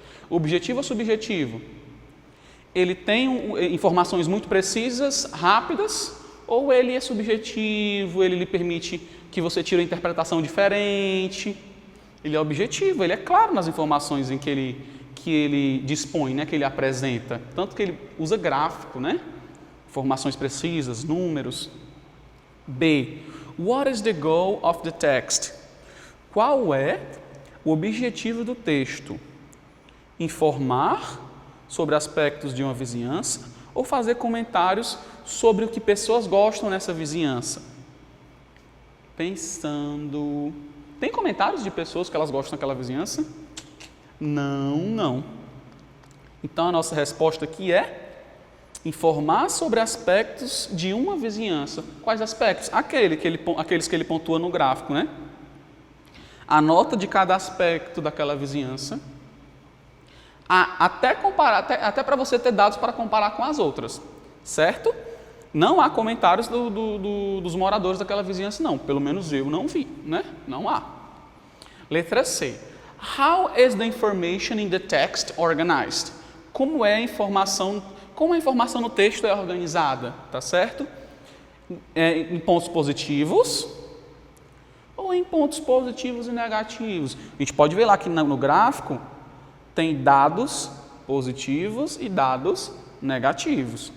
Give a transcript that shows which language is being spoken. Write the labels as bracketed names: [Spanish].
[Portuguese] Objetivo ou subjetivo? Ele tem informações muito precisas, rápidas, ou ele é subjetivo, ele lhe permite que você tire uma interpretação diferente? Ele é objetivo, ele é claro nas informações em que ele dispõe, né, que ele apresenta. Tanto que ele usa gráfico, né? Informações precisas, números. B. [English] What is the goal of the text? [Portuguese] Qual é o objetivo do texto? Informar sobre aspectos de uma vizinhança ou fazer comentários sobre o que pessoas gostam nessa vizinhança? Pensando... Tem comentários de pessoas que elas gostam daquela vizinhança? Não. Então a nossa resposta aqui é informar sobre aspectos de uma vizinhança. Quais aspectos? Aqueles que ele pontua no gráfico, né? A nota de cada aspecto daquela vizinhança, até para você ter dados para comparar com as outras, certo? Não há comentários dos moradores daquela vizinhança, não. Pelo menos eu não vi, né? Não há. Letra C. [English] How is the information in the text organized? [Portuguese] Como a informação no texto é organizada, tá certo? Em pontos positivos ou em pontos positivos e negativos? A gente pode ver lá que no gráfico tem dados positivos e dados negativos.